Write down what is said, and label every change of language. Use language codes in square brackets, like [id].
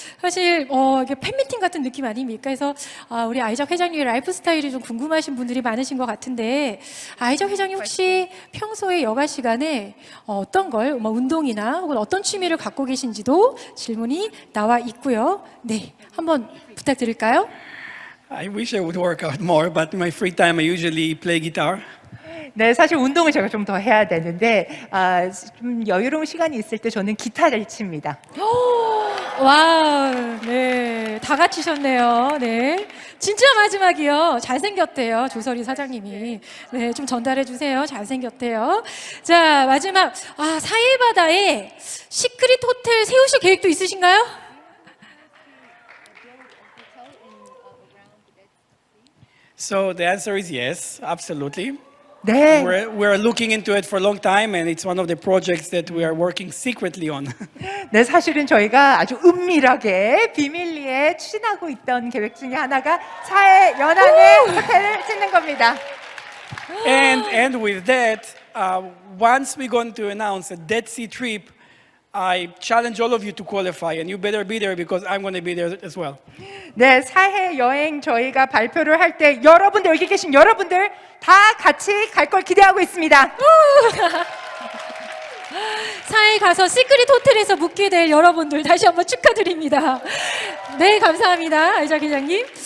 [ko] 사실 이게 팬미팅 같은 느낌 아닙니까? 그래서 우리 아이작 회장님의 라이프 스타일이 좀 궁금하신 분들이 많으신 것 같은데 아이작 회장님 혹시 평소에 여가 시간에 어떤 걸, 뭐 운동이나 혹은 어떤 취미를 갖고 계신지도 질문이 나와 있고요. 네, 한번 부탁드릴까요? [en] I wish I would work out more, but in my free time I usually play guitar. [ko] 네, 사실 운동을 제가 좀 더 해야 되는데 좀 여유로운 시간이 있을 때 저는 기타를 칩니다. 와, 네, 다 갖추셨네요. 네, 진짜 마지막이요. 잘생겼대요, 조설이 사장님이. 네, 좀 전달해 주세요. 잘생겼대요. 자, 마지막 사해바다에 시크릿 호텔 세우실 계획도 있으신가요? [en] So the answer is yes, absolutely. [ko] 네, [en] We're looking into it for a long time, and it's one of the projects that we are working secretly on. [ko] 네, 사실은 저희가 아주 은밀하게 비밀리에 추진하고 있던 계획 중에 하나가 사해 연안에 호텔을 짓는 겁니다. [en] And with that, once we're going to announce a Dead Sea trip, I challenge all of you to qualify, and you better be there because I'm going to be there as well. [ko] 네, 사해 여행 저희가 발표를 할 때 여러분들, 여기 계신 여러분들 다 같이 갈 걸 기대하고 있습니다. 사해 가서 시크릿 호텔에서 묵게 될 여러분들 다시 한번 축하드립니다. 네, 감사합니다. 아이작 회장님.